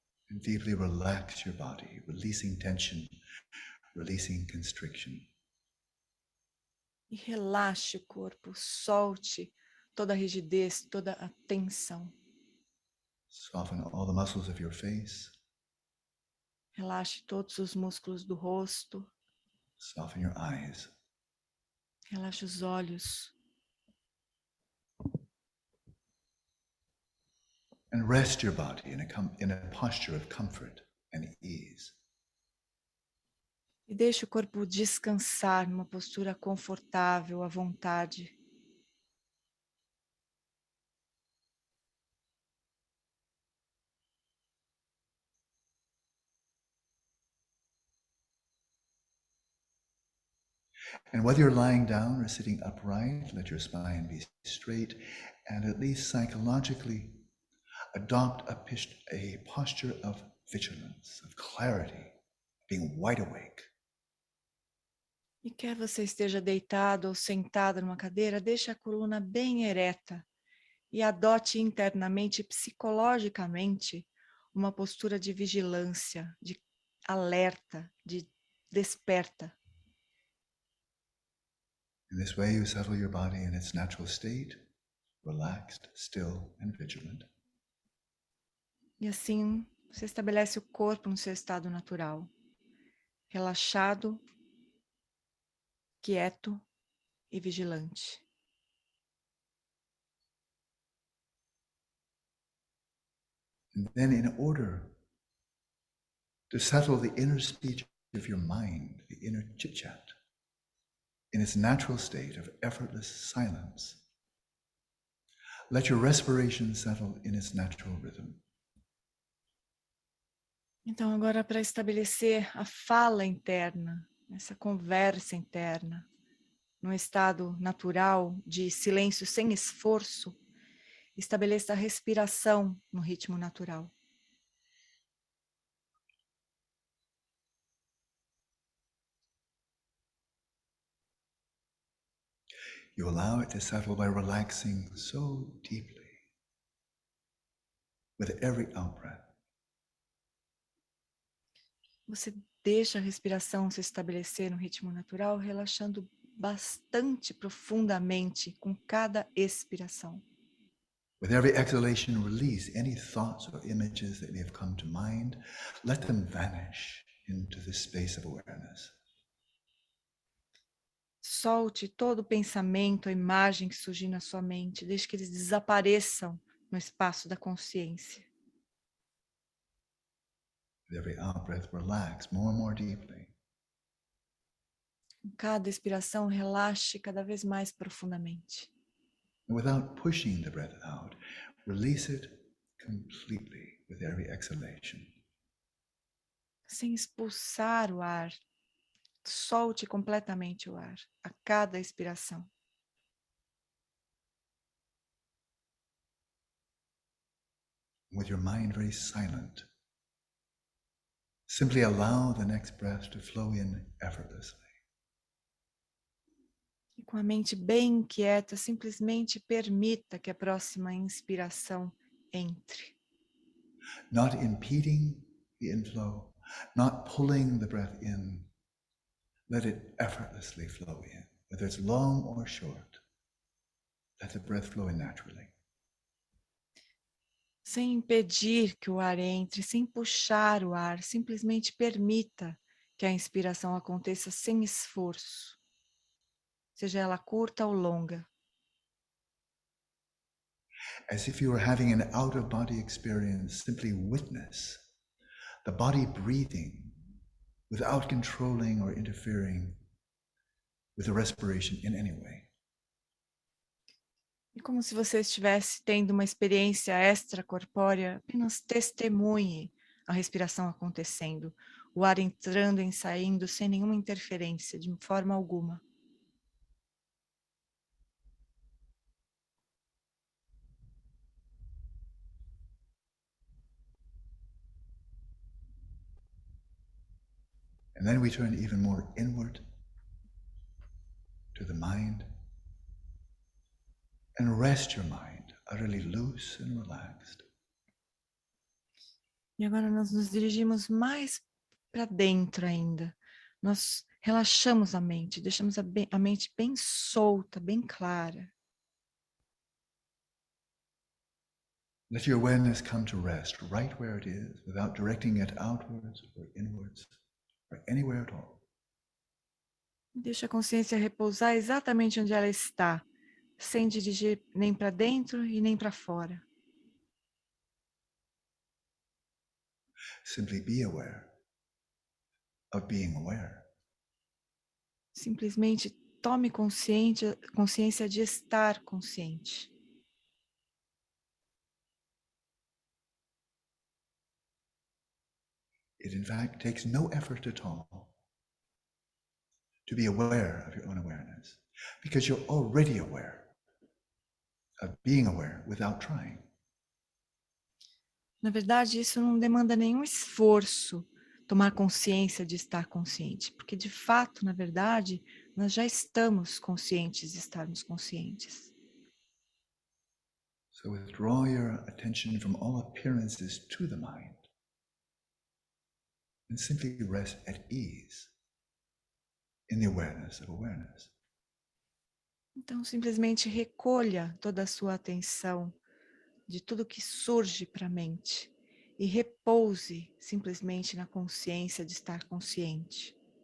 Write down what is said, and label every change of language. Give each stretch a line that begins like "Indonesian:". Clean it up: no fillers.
English: And deeply relax your body, releasing tension, releasing constriction.
Portuguese: E relaxe o corpo, solte toda a rigidez, toda a tensão.
English: Soften all the muscles of your face.
Portuguese: Relaxe todos os músculos do rosto.
English: Soften your eyes.
Portuguese: Relaxe os olhos.
English: And rest your body in a posture of comfort and ease.
Portuguese: E deixe o corpo descansar numa postura confortável, à vontade.
English: And whether you're lying down or sitting upright, let your spine be straight, and at least psychologically adopt a posture of vigilance, of clarity, being wide awake.
Portuguese: E quer você esteja deitado ou sentado numa cadeira, deixe a coluna bem ereta e adote internamente, psicologicamente, uma postura de vigilância, de alerta, de desperta.
English: In this way, you settle your body in its natural state, relaxed, still, and vigilant.
Portuguese: E assim, você estabelece o corpo no seu estado natural, relaxado, quieto e vigilante.
English: And then, in order to settle the inner speech of your mind, the inner chit-chat, in its natural state of effortless silence, let your respiration settle in its natural rhythm.
Portuguese: Então, agora para estabelecer a fala interna, essa conversa interna, num estado natural de silêncio sem esforço, estabeleça a respiração no ritmo natural.
English: You allow it to settle by relaxing so deeply with every out-breath.
Portuguese: Você deixa a respiração se estabelecer no ritmo natural, relaxando bastante profundamente com cada expiração.
English: With every exhalation, release any thoughts or images that may have come to mind. Let them vanish into this space of awareness.
Portuguese: Solte todo pensamento, a imagem que surgir na sua mente, deixe que eles desapareçam no espaço da consciência.
English: With every out-breath, relax more and more deeply.
Portuguese: Com cada expiração, relaxe cada vez mais profundamente.
English: And without pushing the breath out, release it completely with every exhalation.
Portuguese: Sem expulsar o ar, solte completamente o ar a cada expiração.
English: With your mind very silent, simply allow the next breath to flow in effortlessly.
Portuguese: E com a mente bem quieta, simplesmente permita que a próxima inspiração entre.
English: Not impeding the inflow, not pulling the breath in. Let it effortlessly flow in, whether it's long or short. Let the breath flow in naturally.
Portuguese: Sem impedir que o ar entre, sem puxar o ar, simplesmente permita que a inspiração aconteça sem esforço, seja ela curta ou longa.
English: As if you were having an out-of-body experience, simply witness the body breathing without controlling or interfering with the respiration in any way.
Portuguese: E como se você estivesse tendo uma experiência extracorpórea, apenas testemunhe a respiração acontecendo, o ar entrando e saindo sem nenhuma interferência, de forma alguma.
English: And then we turn even more inward to the mind and rest your mind utterly loose and relaxed.
Portuguese: E agora nós nos dirigimos mais para dentro ainda. Nós relaxamos a mente, deixamos a mente bem solta, bem clara.
English: Let your awareness come to rest right where it is, without directing it outwards or inwards or anywhere at all.
Portuguese: Deixa a consciência repousar exatamente onde ela está, sem dirigir nem para dentro e nem para fora.
English: Simply be aware of being aware.
Portuguese: Simplesmente tome consciência de estar consciente.
English: It in fact takes no effort at all to be aware of your own awareness, because you're already aware of being aware without trying.
Portuguese: Na verdade, isso não demanda nenhum esforço, tomar consciência de estar consciente, porque de fato, na verdade, nós já estamos conscientes de estarmos conscientes.
English: So withdraw your attention from all appearances to the mind and simply rest at ease in the awareness of awareness.
Portuguese: Então, simplesmente recolha toda a sua atenção de tudo que surge para a mente e repouse simplesmente na consciência de estar consciente.